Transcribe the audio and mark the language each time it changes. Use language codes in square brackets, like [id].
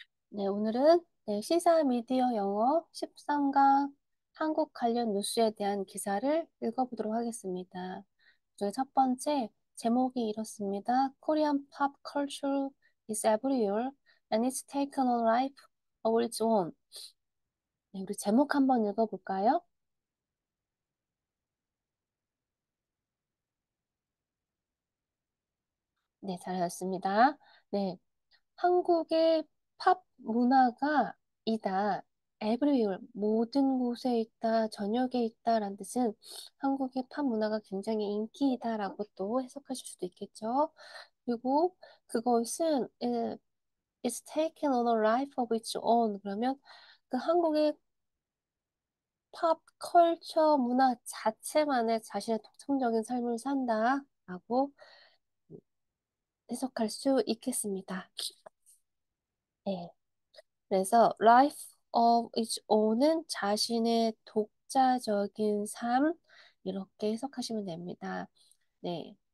[ko] 네, 오늘은 시사 미디어 영어 13강 한국 관련 뉴스에 대한 기사를 읽어보도록 하겠습니다. 그중에 첫 번째 제목이 이렇습니다. [en] Korean pop culture is everywhere and it's taken a life of its own. [ko] 네, 우리 제목 한번 읽어볼까요? 네, 잘하셨습니다. 네, 한국의 팝 문화가 이다. everywhere, 모든 곳에 있다, 전역에 있다라는 뜻은 한국의 팝 문화가 굉장히 인기이다라고 또 해석하실 수도 있겠죠. 그리고 그것은 [en] it's taken on a life of its own. [ko] 그러면 그 한국의 팝 컬처 문화 자체만의 자신의 독창적인 삶을 산다라고 해석할 수 있겠습니다. 네. 그래서 [en] life of its own [ko] 은 자신의 독자적인 삶 이렇게 해석하시면 됩니다. 네.